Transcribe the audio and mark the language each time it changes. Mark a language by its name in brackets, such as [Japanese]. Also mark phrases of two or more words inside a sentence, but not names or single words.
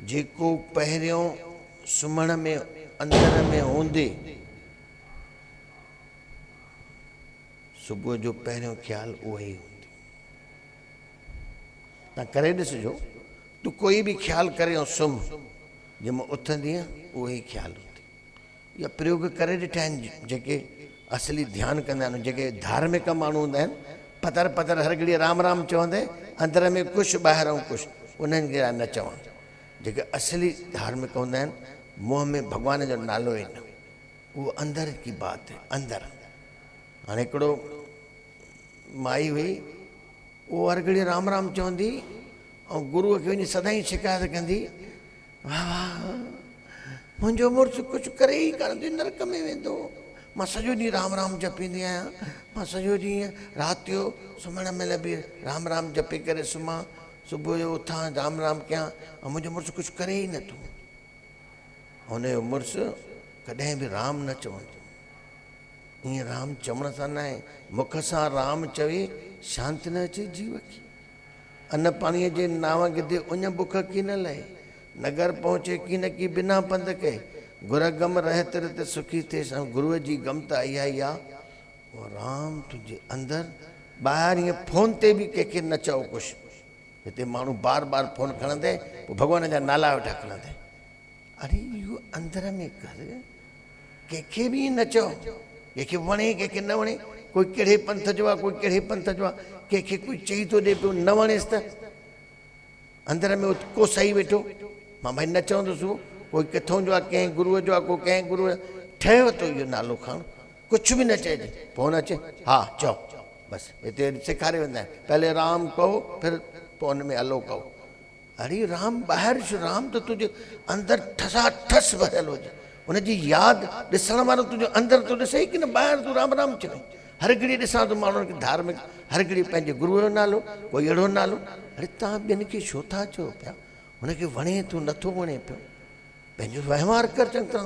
[Sindhi] जेको पहिरियों सुम्हण में अंदर में हूंदे, सुबुह जो पहिरियों ख़्यालु उहो ई हूंदो। तव्हां करे ॾिसिजो, तूं कोई बि ख़्यालु करे ऐं सुम्ह, जंहिंमें उथंदीअ उहो ई ख़्यालु हूंदो। इहा प्रयोग करे ॾिठा आहिनि जेके असली ध्यानु कंदा आहिनि। जेके धार्मिक माण्हू हूंदा आहिनि, पतर पतर हर घड़ी राम राम चवंदे, अंदर में कुझु ॿाहिरां कुझु, उन्हनि खे न चवां। जेके असली धार्मिक हूंदा आहिनि, मुंहं में भॻवान जो नालो ई न, उहो [Hindi] अंदर की बात है, [Sindhi] अंदरि। हाणे हिकिड़ो माई हुई, उहो हर घड़ी राम राम चवंदी ऐं गुरूअ खे वञी सदाईं शिकायत कंदी, वाह वाह मुंहिंजो मुड़ुसु कुझु करे ई कान थी, नरक में वेंदो। मां सॼो ॾींहुं राम राम जपींदी आहियां, मां सॼो ॾींहुं राति जो सुम्हण महिल बि राम राम जपी करे सुम्हां, सुबुह जो उथां राम राम कयां, ऐं मुंहिंजो मुड़ुसु कुझु करे ई नथो। हुनजो मुड़ुसु कॾहिं बि राम न चवंदो। ईअं राम चवण सां न आहे, मुख सां राम चवे शांति न अचे जीव खे। अन्न पाणीअ जे नाव गिदे उञ बुख की न लहे, नगर पहुचे की न की बिना पंध के, गुर गम रहत रत सुखी थे। गुरूअ जी गम त इहा ई आहे, उहो राम तुंहिंजे अंदरि। ॿाहिरि ईअं फोन ते बि कंहिंखे न चओ कुझु। हिते माण्हू बार बार फोन खणंदे, पोइ भॻवान जा नाला वेठा खणंदे। अरे इहो अंदर में कर, कंहिंखे बि ईअं न चओ। कंहिंखे वणे कंहिंखे न वणे, कोई कहिड़े पंथ जो आहे, कोई कहिड़े पंथ जो आहे, कंहिंखे कोई चई थो ॾिए पियो न वणेसि त अंदर में को सही वेठो। मां भई न चवंदुसि, उहो कोई किथां जो आहे, कंहिं गुरूअ जो आहे, को कंहिं गुरूअ ठहियो थो इहो नालो खणु, कुझु बि न चइजे। फोन अचे, हा चओ, बसि हिते सेखारे वेंदा आहिनि, [Hindi] पहले राम कहो फिर [Sindhi] पोइ हुन में हलो [Hindi] कहो। [Sindhi] अरे राम ॿाहिरि छो, राम त तुंहिंजे अंदरि ठसा ठस भरियलु हुजे। हुनजी यादि ॾिसण वारो तुंहिंजो अंदरि थो ॾिसे की न ॿाहिरि तूं राम राम चवे। हर घड़ी ॾिसां थो माण्हुनि खे धार्मिक, हर घड़ी पंहिंजे गुरूअ जो नालो, कोई अहिड़ो नालो। अरे तव्हां ॿियनि खे छो था चओ पिया, हुनखे वणे थो नथो वणे पियो, पंहिंजो वहिंवार कर चङी तरह।